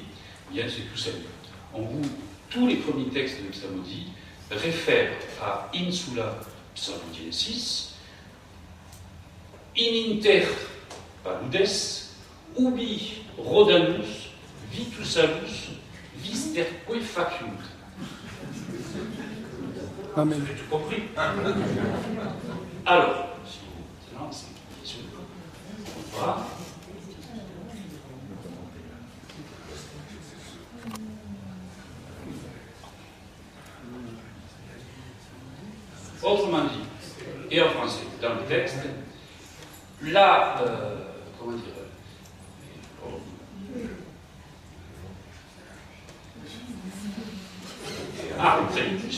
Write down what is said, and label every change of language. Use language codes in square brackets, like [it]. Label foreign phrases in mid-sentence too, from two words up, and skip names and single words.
[fr] Bien, c'est tout simple. Tous les premiers textes de Psalmodie réfèrent à [la] Insula Psalmodiensis, in inter paludes, ubi Rhodanus, vitus visterque faciunt. [fr] Vous avez tout compris? Alors, voilà. Autrement dit, et en français, dans le texte, là, comment dire, c'est juste.